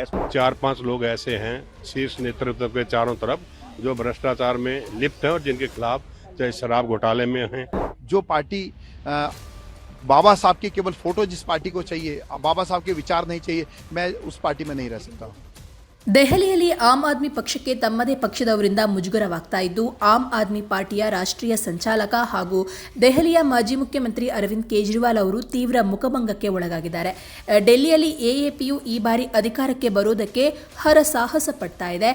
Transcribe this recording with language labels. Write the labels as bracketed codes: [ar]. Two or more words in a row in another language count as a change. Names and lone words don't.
[hi] 4-5 लोग ऐसे हैं शीर्ष नेतृत्व के चारों तरफ जो भ्रष्टाचार में लिप्त हैं और जिनके खिलाफ चाहे शराब घोटाले में हैं। जो पार्टी बाबा साहब की केवल फोटो जिस पार्टी को चाहिए, बाबा साहब के विचार नहीं चाहिए, मैं उस पार्टी में नहीं रह सकता। [kn] ದೆಹಲಿಯಲ್ಲಿ ಆಮ್ ಆದ್ಮಿ ಪಕ್ಷಕ್ಕೆ ತಮ್ಮದೇ ಪಕ್ಷದವರಿಂದ ಮುಜುಗರವಾಗ್ತಾ ಇದ್ದು, ಆಮ್ ಆದ್ಮಿ ಪಾರ್ಟಿಯ ರಾಷ್ಟ್ರೀಯ ಸಂಚಾಲಕ ಹಾಗೂ ದೆಹಲಿಯ ಮಾಜಿ ಮುಖ್ಯಮಂತ್ರಿ ಅರವಿಂದ್ ಕೇಜ್ರಿವಾಲ್ ಅವರು ತೀವ್ರ ಮುಖಭಂಗಕ್ಕೆ ಒಳಗಾಗಿದ್ದಾರೆ. ಡೆಲ್ಲಿಯಲ್ಲಿ ಎಎಪಿಯು ಈ ಬಾರಿ ಅಧಿಕಾರಕ್ಕೆ ಬರೋದಕ್ಕೆ ಹರಸಾಹಸ ಪಡ್ತಾ ಇದೆ.